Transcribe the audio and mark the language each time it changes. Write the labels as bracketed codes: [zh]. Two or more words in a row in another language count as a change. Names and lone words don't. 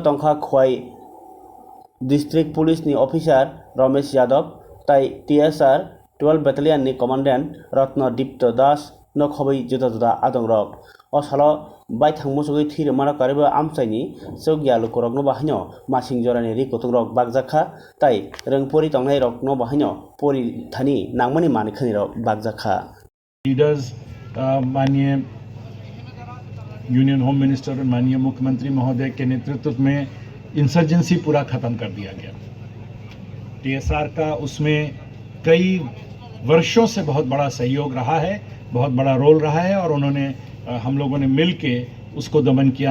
[trp] Tongkha Khwai District Police ni Officer Ramesh Yadav Tai TSR 12 Battalion ni Commandant Ratna Dipto Das no khobai juda juda adong rok o salo bai thangmo sugoi thire mara kariba amchaini sogyalu korok no bahanyo masing jorani ri kotung rok bagjakha tai rengpori tongnai rok no bahanyo pori thani nangmani mani khani rok bagjakha [hi] लीडर्स माननीय [en] Union Home Minister [hi] और माननीय मुख्यमंत्री महोदय के नेतृत्व में इंसर्जेंसी पूरा खत्म कर दिया गया। टीएसआर का उसमें कई वर्षों से बहुत बड़ा सहयोग रहा है, बहुत बड़ा रोल रहा है और उन्होंने हम लोगों ने मिल के उसको दमन किया।